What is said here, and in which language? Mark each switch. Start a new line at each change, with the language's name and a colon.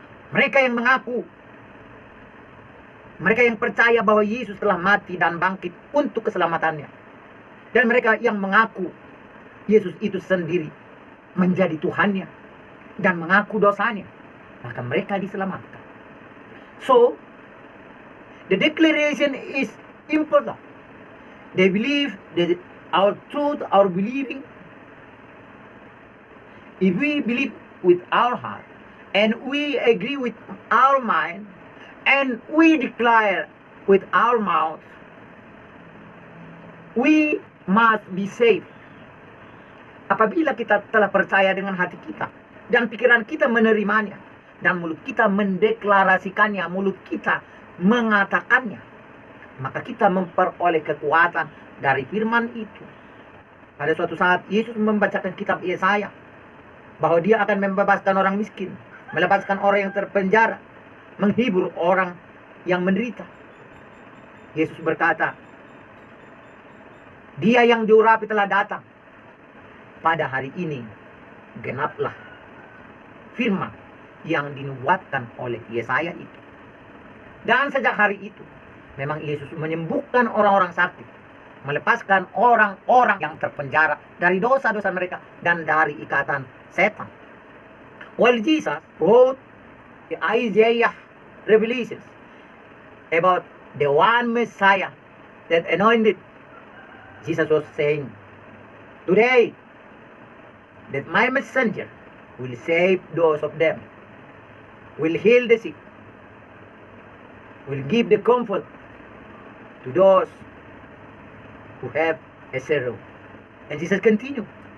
Indonesian: Mereka yang mengaku, mereka yang percaya bahwa Yesus telah mati dan bangkit untuk keselamatannya, dan mereka yang mengaku Yesus itu sendiri menjadi Tuhannya dan mengaku dosanya, maka mereka diselamatkan.
English: So, the declaration is important. They believe that our truth, our believing, if we believe with our heart and we agree with our mind and we declare with our mouth, we must be saved.
Indonesian: Apabila kita telah percaya dengan hati kita dan pikiran kita menerimanya dan mulut kita mendeklarasikannya, mulut kita mengatakannya, maka kita memperoleh kekuatan dari firman itu. Pada suatu saat Yesus membacakan kitab Yesaya bahwa dia akan membebaskan orang miskin, melepaskan orang yang terpenjara, menghibur orang yang menderita. Yesus berkata, Dia yang diurapi telah datang. Pada hari ini, genaplah firman yang dinubuatkan oleh Yesaya itu. Dan sejak hari itu, memang Yesus menyembuhkan orang-orang sakit, melepaskan orang-orang yang terpenjara dari dosa-dosa mereka dan dari ikatan setan.
English: While Jesus wrote the Isaiah revelations about the one Messiah that anointed, Jesus was saying, today, that my messenger will save those of them, will heal the sick, will give the comfort to those who have a sorrow. And Jesus continued.